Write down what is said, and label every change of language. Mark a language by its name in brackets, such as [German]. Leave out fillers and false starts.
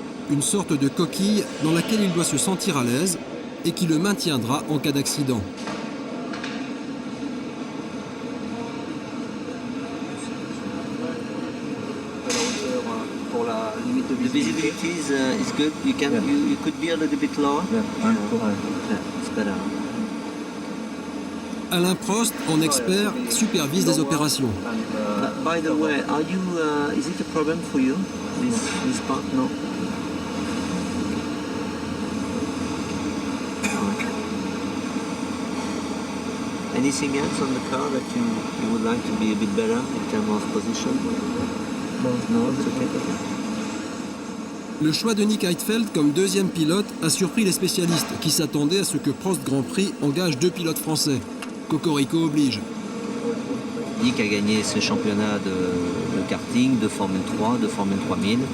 [French] Une sorte de coquille dans laquelle il doit se sentir à l'aise et qui le maintiendra en cas d'accident. Pour la limite de visibilité. [English] The visibility is good. You could be a little bit lower. It's better. [French] Alain Prost, en expert, supervise des opérations. [English] By the way, is it a problem for you, this part? No? Anything else on the car that you would like to be a bit better in terms of position? No, it's okay. [French] Le choix de Nick Heidfeld comme deuxième pilote a surpris les spécialistes qui s'attendaient à ce que Prost Grand Prix engage 2 pilotes français. Cocorico oblige. Nick a gagné ce championnat de karting, de Formule 3, de Formule 3000.